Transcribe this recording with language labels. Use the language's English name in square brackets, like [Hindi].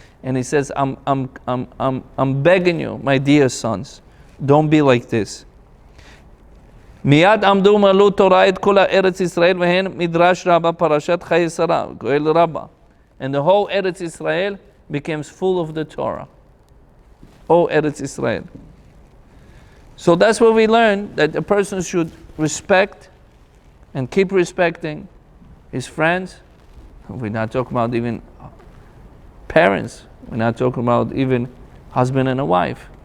[English] And he says, I'm begging you, my dear sons, don't be like this. [Hebrew] מיד עמדו מלאו תורה את כל הארץ ישראל והן מדרש רבה פרשת חיי שרה, גואל רבה. [English] And the whole Eretz Israel becomes full of the Torah. Oh, Eretz Israel. So that's what we learn, that a person should respect and keep respecting his friends. We're not talking about even parents. We're not talking about even husband and a wife.